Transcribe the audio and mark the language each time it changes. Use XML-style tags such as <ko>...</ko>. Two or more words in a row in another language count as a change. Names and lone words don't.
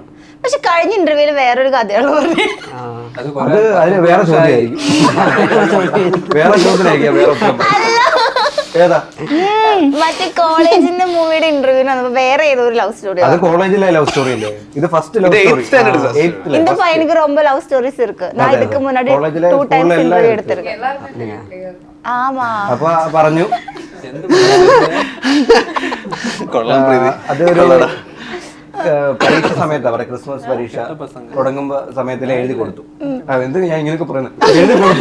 <ml>പക്ഷെ കഴിഞ്ഞ ഇന്റർവ്യൂല് വേറൊരു കഥയാണ് പറഞ്ഞു. അത് അത് അതിന് വേറെ ചോദ്യമായിരിക്കും. വേറെ ചോദ്യമായിരിക്കാം. വേറെ ഉത്തരം പറയും. ഏതാ? മറ്റേ കോളേജിന്റെ മൂവിയുടെ ഇന്റർവ്യൂല് വന്നപ്പോ വേറെ ഏതോ ഒരു</ml> <en>love story.</en> <ml>അത് കോളേജിലെ</ml> <en>love story</en> <ml>അല്ലേ? ഇത്</ml> <en>first love story.</en> <ta>இந்த பையனுக்கு ரொம்ப</ta> <en>love stories</en> <ta>இருக்கு. நான் இதுக்கு முன்னாடி 2 times ഇന്റർവ്യൂ എടുത്തിருக்கேன். ஆமா.</ta> <ml>അപ്പൊ പറഞ്ഞു കൊള്ളാം പ്രീതി. അതൊരു പരീക്ഷ സമയത്താ പറയാ, ക്രിസ്മസ് പരീക്ഷ തുടങ്ങുമ്പോ സമയത്തിൽ എഴുതി കൊടുത്തു. എന്ത് ഞാൻ ഇങ്ങനെയൊക്കെ പറയുന്നത്, എഴുതി കൊടുത്തു.</ml>